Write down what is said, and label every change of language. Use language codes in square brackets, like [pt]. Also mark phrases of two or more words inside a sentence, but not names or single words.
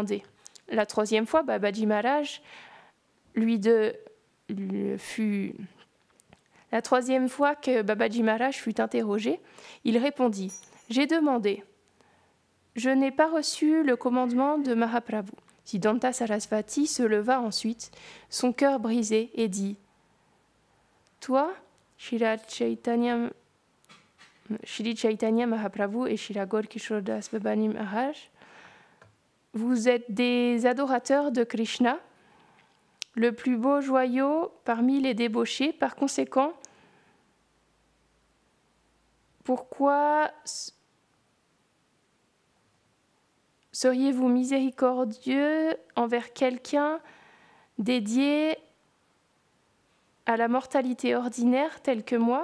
[fr] » La troisième fois, Babaji Maharaj La troisième fois que Babaji Maharaj fut interrogé, il répondit « J'ai demandé. Je n'ai pas reçu le commandement de Mahaprabhu. » Siddhanta Sarasvati se leva ensuite, son cœur brisé, et dit « Toi, Shri Chaitanya Mahaprabhu et Shri Gaurkishore Das Babaji Maharaj, vous êtes des adorateurs de Krishna, le plus beau joyau parmi les débauchés. Par conséquent, pourquoi seriez-vous miséricordieux envers quelqu'un dédié à la mortalité ordinaire tel que moi?